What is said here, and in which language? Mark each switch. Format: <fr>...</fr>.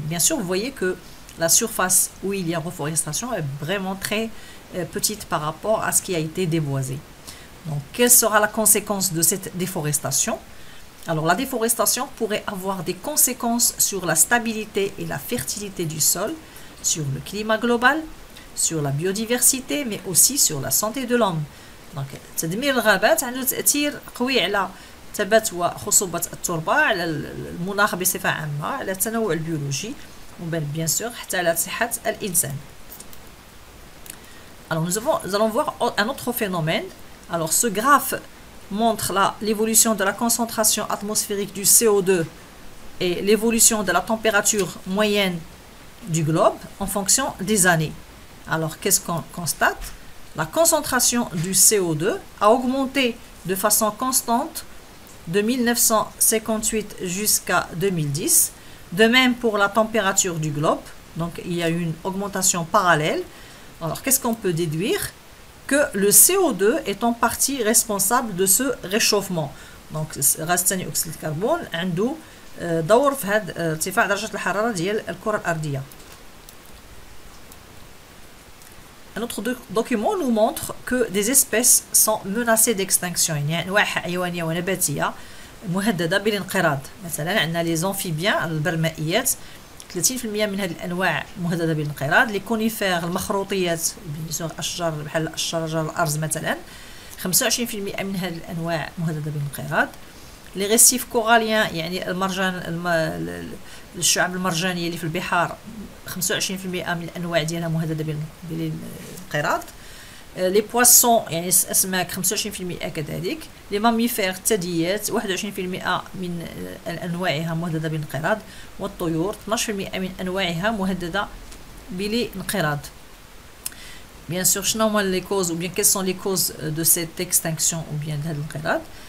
<fr>Bien sûr, vous voyez que la surface où il y a reforestation est vraiment très petite par rapport à ce qui a été déboisé. Donc, quelle sera la conséquence de cette déforestation? Alors, la déforestation pourrait avoir des conséquences sur la stabilité et la fertilité du sol, sur le climat global, sur la biodiversité, mais aussi sur la santé de l'homme.</fr> <ar>Donc, تدمير الغابات عنده تأثير قوي على ثبات وخصوبة التربة، على المناخ بصفة عامة، على التنوع البيولوجي</ar> <fr>bien sûr</fr> <ar>حتى على صحة الإنسان.</ar> <fr>Alors nous allons voir un autre phénomène. Alors ce graphe montre l'évolution de la concentration atmosphérique du CO2 et l'évolution de la température moyenne du globe en fonction des années. Alors qu'est-ce qu'on constate? La concentration du CO2 a augmenté de façon constante de 1958 jusqu'à 2010. De même pour la température du globe. Donc il y a eu une augmentation parallèle. Alors qu'est-ce qu'on peut déduire? Que le CO2 est en partie responsable de ce réchauffement.</fr> <ar>Donc غاز ثاني أكسيد الكربون عنده دور في هذا ارتفاع درجة الحرارة ديال الكرة الأرضية.</ar> <fr>Un autre document nous montre que des espèces sont menacées d'extinction.</fr> <ar>يعني أنواع حيوانية ونباتية مهددة بالانقراض. مثلا عندنا لي زونفيبيان البرمائيات 30% من هذه الانواع مهدده بالانقراض. لي كونيفير المخروطيات الاشجار بحال الشجر الارز مثلا 25% من هذه الانواع مهدده بالانقراض. لي ريسيف كوراليان يعني المرجان الشعاب المرجانيه اللي في البحار 25% من الانواع ديالها مهدده بالانقراض. لي بواسون يعني الاسماك 25% كذلك. لي ماميفير الثدييات 21% من انواعها مهدده بالانقراض. والطيور 12% من انواعها مهدده بالانقراض.</ar> <fr>Bien sûr,</fr> <ar>شنو هما لي كوز</ar> <fr>ou bien quelles sont les causes de cette extinction ou bien de الانقراض؟</fr>